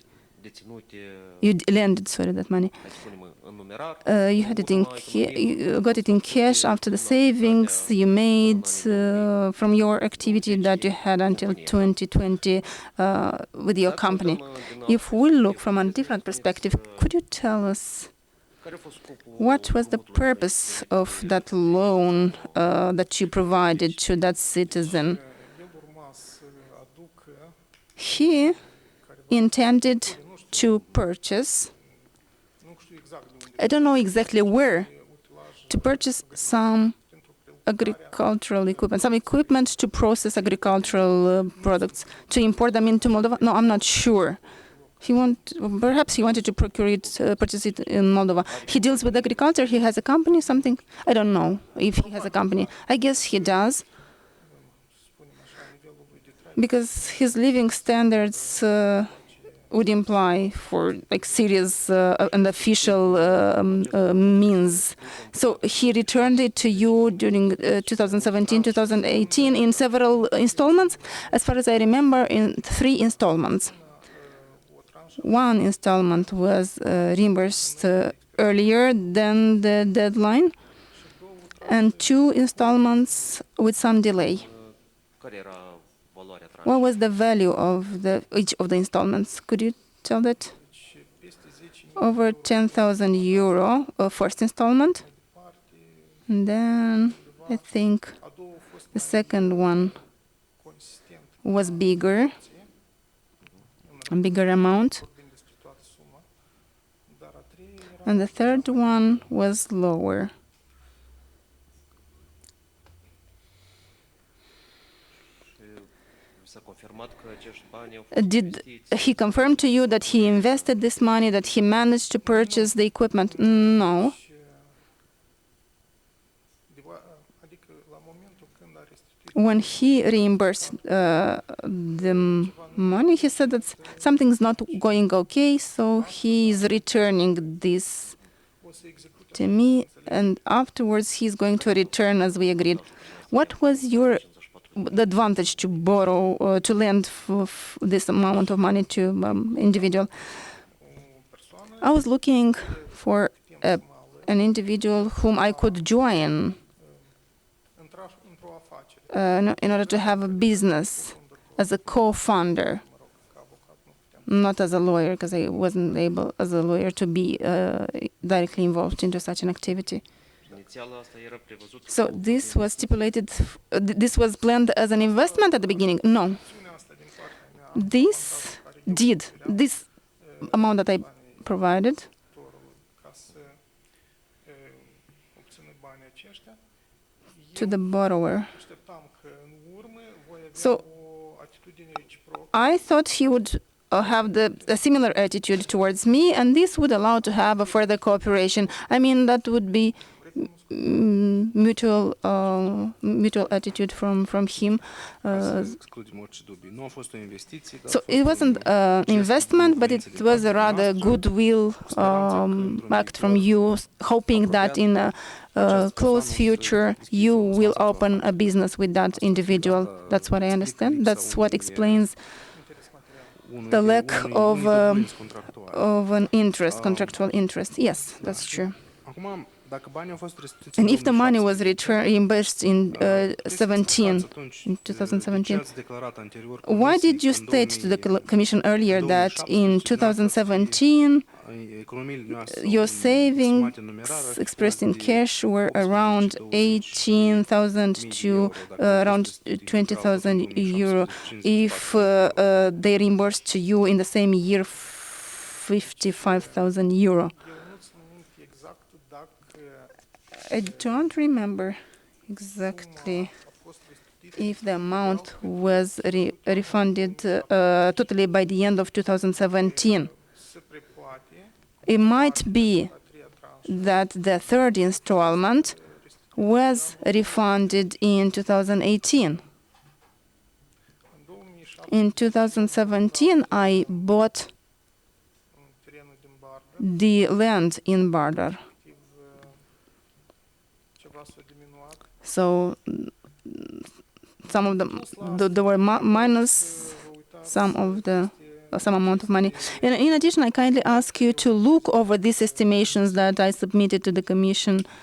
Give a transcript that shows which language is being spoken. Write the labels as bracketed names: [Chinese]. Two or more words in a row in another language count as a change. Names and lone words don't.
[English] You lended, sorry, that money. You had it you got it in cash after the savings you made from your activity that you had until 2020 with your company. If we look from a different perspective, could you tell us what was the purpose of that loan that you provided to that citizen? [Romanian] El urma să aducă [English] He intended to purchase, [Romanian] nu știu exact de unde [English] I don't know exactly where, [Romanian] utilaj [English] to purchase some [Romanian] pentru prelucrarea [English] agricultural equipment, some equipment to process agricultural products, to import them into Moldova. No, I'm not sure. Perhaps he wanted to purchase it in Moldova. He deals with agriculture. He has a company, something. I don't know if he has a company. I guess he does, [Romanian] spunem așa, nivelul lui de trai. [English] because his living standards would imply for like serious and official means. So he returned it to you during 2017, 2018 in several installments. As far as I remember, in 3 installments. [Romanian] O tranșă [English] One installment was reimbursed earlier than the deadline, and 2 installments with some delay. What was the value of each of the installments? Could you tell that? [Romanian] deci peste 10.000 [English] Over 10,000 euro first installment, [Romanian] parte, [English] and then I think [Romanian] a doua a fost [English] the second one [Romanian] consistent. [English] was bigger, a bigger amount, [Romanian] Vorbim despre toată suma, dar a treia era [English] and the third one was lower. Did he confirm to you that he invested this money, that he managed to purchase the equipment? No. [Romanian] și adică la momentul când a restituit [English] When he reimbursed the money, he said that something's not going okay, so he is returning this [Romanian] o să execute [English] to me, and afterwards he's going to return as we agreed. What was the advantage to borrow, to lend this amount of money to individual? [Romanian] o persoană [English] I was looking for an individual whom I could join [Romanian] într-o afacere. [English] in order to have a business as a co-founder, [Romanian] Mă rog, ca avocat nu puteam. [English] not as a lawyer, because I wasn't able as a lawyer to be directly involved into such an activity. So this was stipulated, this was planned as an investment at the beginning? No. [Romanian] Acțiunea asta din partea mea, [English] This amount that I provided [Romanian] autorului, ca să obțină banii aceștia, [English] to the borrower. [Romanian] așteptam că în urmă voi avea [English] So, [Romanian] o atitudine reciprocă. [English] I thought he would have a similar attitude towards me, and this would allow to have a further cooperation. I mean, that would be mutual attitude from him. [Romanian] Să excludem orice dubii. Nu a fost o investiție, dar [English] So [Romanian] a fost [English] it wasn't [Romanian] un [English] an [Romanian] gest [English] investment, [Romanian] de [English] but it [Romanian] bunăvoință [English] was [Romanian] din [English] a [Romanian] partea [English] rather [Romanian] noastră. [English] goodwill act from you, hoping that in a close future you will open a business with that individual. That's what I understand. That's what explains the lack of an interest, contractual interest. Yes, that's true. [Romanian] Acum, dacă banii au fost restituiți [English] And [Romanian] în [English] if the money was [Romanian] 2017, [English] reimbursed in [Romanian] puteți să [English] 17, [Romanian] explicați [English] in 2017, [Romanian] ce ați declarat anterior [English] why [Romanian] Comisiei [English] did you [Romanian] că în [English] state to the Commission earlier that [Romanian] 2017 [English] in 2017 [Romanian] economiile noastre [English] your [Romanian] sunt [English] savings [Romanian] estimate în numerar ar fi [English] expressed in [Romanian] fost de [English] cash were around 18,000 to around 20,000 euro? If they reimbursed to you in the same year 55,000 euro? [Romanian] Eu nu țin minte exact dacă [English] I don't remember exactly [Romanian] a fost restituită [English] if the amount was refunded totally by the end of 2017. [Romanian] se prepoate [English] It might be [Romanian] a treia tranșă. [English] that the third installment was refunded in 2018. [Romanian] În 2007, [English] In 2017, I bought [Romanian] în terenul din Bardă, [English] the land in Bardar. So some of them, there were minus some amount of money. And in addition, I kindly ask you to look over these estimations that I submitted to the Commission.